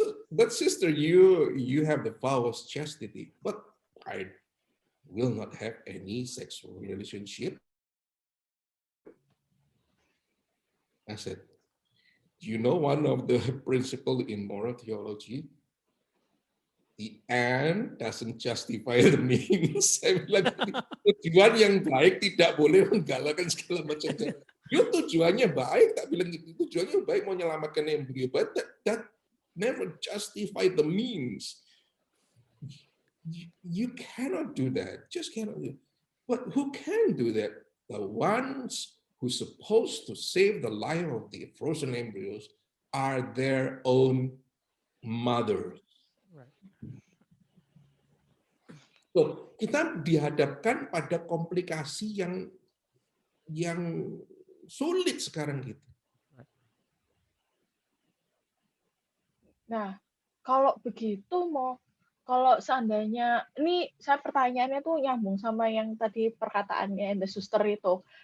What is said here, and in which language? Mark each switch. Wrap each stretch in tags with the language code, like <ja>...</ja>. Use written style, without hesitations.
<en>But sister, you have the vow of chastity, but I will not have any sexual relationship. I said, do you know one of the principles in moral theology? The end doesn't justify the means.</en> <id>Saya bilang, tujuan yang baik tidak boleh menggalakkan segala macam. Tujuannya baik, tak bilang gitu. Tujuannya baik mau menyelamatkan embrio,</id> <en>but that never justify the means. You cannot do that. Just cannot do it. But who can do that? The ones who's supposed to save the life of the frozen embryos are their own mothers. Right.</en> <id>So, kita dihadapkan pada komplikasi yang sulit sekarang gitu. Nah, kalau begitu kalau seandainya ini saya pertanyaannya tuh nyambung sama yang tadi perkataannya The Suster itu.</id>